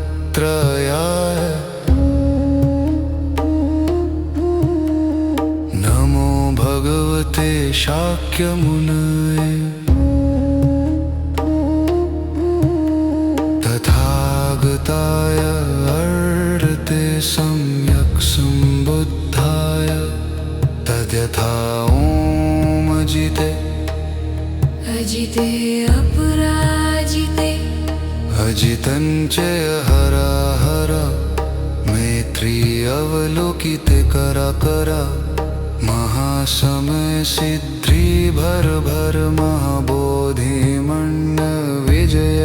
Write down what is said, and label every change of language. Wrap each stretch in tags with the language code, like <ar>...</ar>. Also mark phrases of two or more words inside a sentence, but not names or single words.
<sa>त्रयाय नमो भगवते शाक्यमुनये तथागताय अर्हते सम्यक् सम्बुद्धाय तद्यथा ॐ अजिते अजिते अपराजिते अजितं च हराहर मैत्री अवलोकिते करा महासमय सिद्धि भर भर महाबोधि मंडल विजय</sa>